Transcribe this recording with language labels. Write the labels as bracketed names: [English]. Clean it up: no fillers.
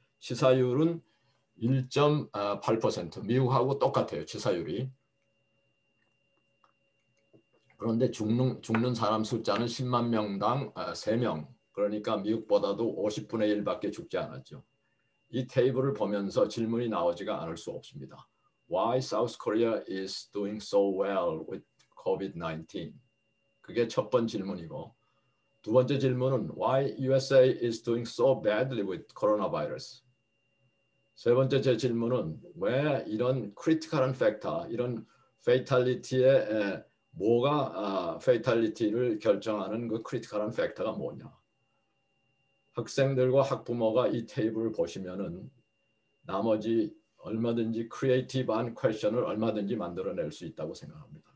[Korean] 치사율은 1.8% 미국하고 똑같아요. 치사율이. 그런데 죽는 사람 숫자는 10만 명당 3명 그러니까 미국보다도 50분의 1밖에 죽지 않았죠. 이 테이블을 보면서 질문이 나오지가 않을 수 없습니다. [English] Why South Korea is doing so well with COVID-19? [Korean] 그게 첫 번째 질문이고 두 번째 질문은 [English] Why USA is doing so badly with coronavirus? [Korean] 세 번째 제 질문은 왜 이런 크리티컬한 팩터, 이런 페이탈리티의 뭐가 페이탈리티를 결정하는 그 크리티컬한 팩터가 뭐냐? 학생들과 학부모가 이 테이블을 보시면은 나머지 얼마든지 크리에이티브한 퀘션을 얼마든지 만들어낼 수 있다고 생각합니다.